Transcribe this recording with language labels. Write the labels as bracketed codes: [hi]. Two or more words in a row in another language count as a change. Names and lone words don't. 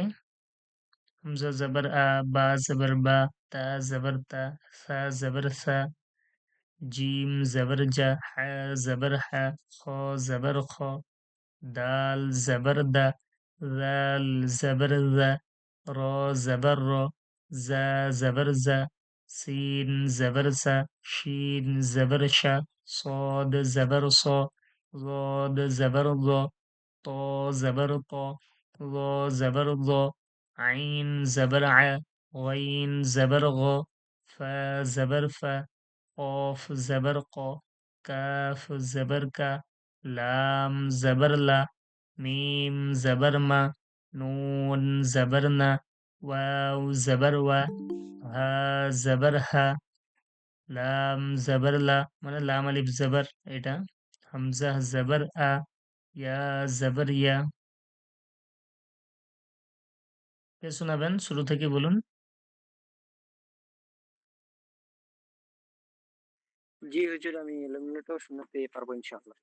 [ar] همزة زبر آ، با زبر با، تا زبر تا، ثا زبر ثا، جيم زبر جا، حا زبر حا، خا زبر خ، دال زبر دا، ذال زبر ذا، را زبر را، زا زبر زا، سين زبر سا، شين زبر شا, صاد زبر صا، ضاد زبر ضا، طا زبر طا، ظا زبر ظا، عين زبر ع، غين زبر غا، فا زبر فا، قاف زبر قا، كاف زبر كا، لام زبر لا، ميم زبر ما، نون زبر না, واو زبر وا، حا زبر حا، لام زبر لا, মানে লাম আলিফ জবর এটা, همزة زبر آ، يا زبر يا. [bn] কে শোনাবেন, শুরু থেকে বলুন। জি হুজুর, আমি এলোমেলোটাও শোনাতে পারবো ইনশাআল্লাহ।